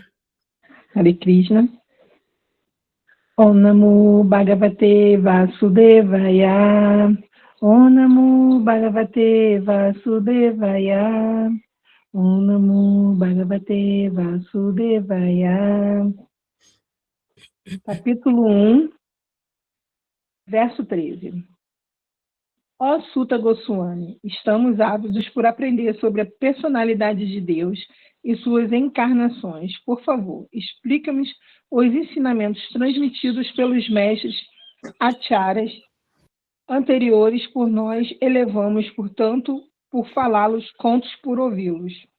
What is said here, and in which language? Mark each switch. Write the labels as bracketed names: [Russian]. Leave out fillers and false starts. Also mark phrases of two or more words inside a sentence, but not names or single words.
[Portuguese] Hare Krishna. [Sanskrit] ॐ नमो भगवते वासुदेवाय. ॐ नमो भगवते वासुदेवाय. ॐ नमो भगवते वासुदेवाय. [Portuguese] Capítulo 1, verso 13. Ó Suta Goswami, estamos ávidos por aprender sobre a personalidade de Deus e suas encarnações. Por favor, explica-nos os ensinamentos transmitidos pelos mestres acharyas anteriores por nós, elevamos, portanto, por falá-los, contos por ouvi-los.